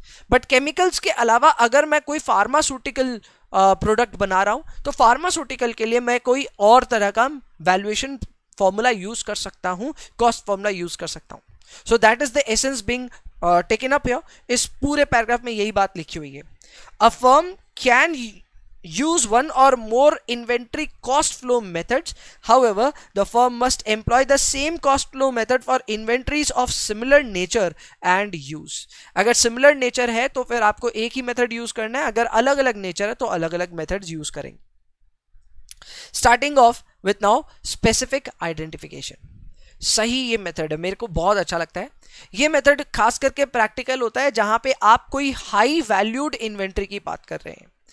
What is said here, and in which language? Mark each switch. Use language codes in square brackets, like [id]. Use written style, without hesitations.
[hi] But chemicals के अलावा अगर मैं कोई फार्मास्यूटिकल प्रोडक्ट बना रहा हूँ तो फार्मास्यूटिकल के लिए मैं कोई और तरह का वैल्यूएशन फॉर्मूला यूज कर सकता हूं, कॉस्ट फॉर्मूला यूज कर सकता हूं। [en] So that is the essence being taken up here. [hi] इस पूरे पैराग्राफ में यही बात लिखी हुई है। [en] A firm can use 1 or more inventory cost flow methods, however the firm must employ the same cost flow method for inventories of similar nature and use। [hi] अगर similar nature है तो फिर आपको एक ही मेथड यूज करना है, अगर अलग अलग नेचर है तो अलग अलग मेथड्स यूज करेंगे। [en] Starting off with now specific identification. [hi] सही ये मेथड है, मेरे को बहुत अच्छा लगता है। ये मेथड खास करके प्रैक्टिकल होता है जहां पे आप कोई हाई वैल्यूड इन्वेंट्री की बात कर रहे हैं।